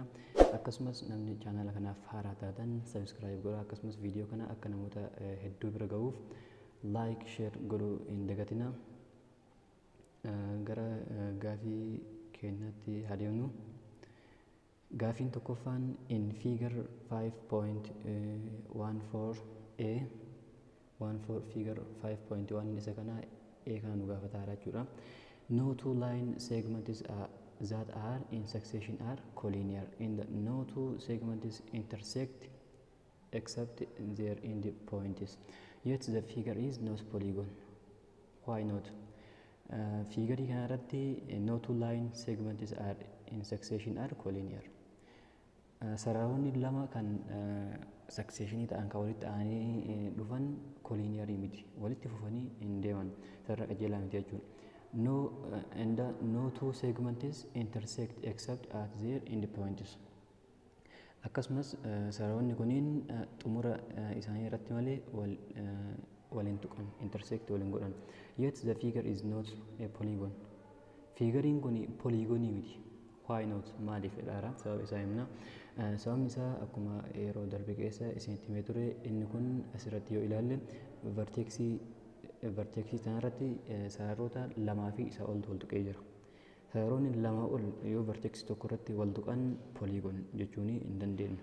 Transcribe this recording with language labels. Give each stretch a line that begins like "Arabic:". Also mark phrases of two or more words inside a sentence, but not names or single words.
Oromo: Akkasumas namni chaanala kanaaf haaraa taatan subscribe godhaa. Akkasumas viidiyoo kana akka namoota hedduu bira ga'uuf
English: like share
Oromo: godhuu hin dagatina. Gara gaafii keenyatti adeemnu. Gaafiin tokkoffaan
English: in figure 5.14a 14 figure 5.1
Oromo: isa kana a kana nu gaafataa jechuudha.
English: No two line segments that are in succession are collinear and no two segments intersect except their end points. Yet the figure is not polygon. Why not? Figure
Oromo: kana irratti
English: no two line segments are in succession are collinear.
Oromo: Sararoonni lama kan successionii ta'an kan walitti aananii dhufan
English: collinear miti,
Oromo: walitti fufanii hin deeman, sarara qajeelaa miti jechuudha.
English: No two segments intersect except at their end points.
Oromo: Akkasumas sararoonni kunniin xumura isaanii irratti malee waliin tuqan, intersect waliin godhan.
English: Yet the figure is not a polygon.
Oromo: Figuriin kun polygonii miti.
English: Why not?
Oromo: Maaliif jedhaara? Sababa isaa himna. Sababni isaa akkuma yeroo darbe keessa isinitti himee ture, inni kun asirratti yoo ilaalle verteksii kanarratti sararoota lamaa fi isaa oltu wal tuqee jira. Sararoonni lamaa ol yoo verteksii tokko irratti wal tuqan polygon jechuun hin dandeenyu.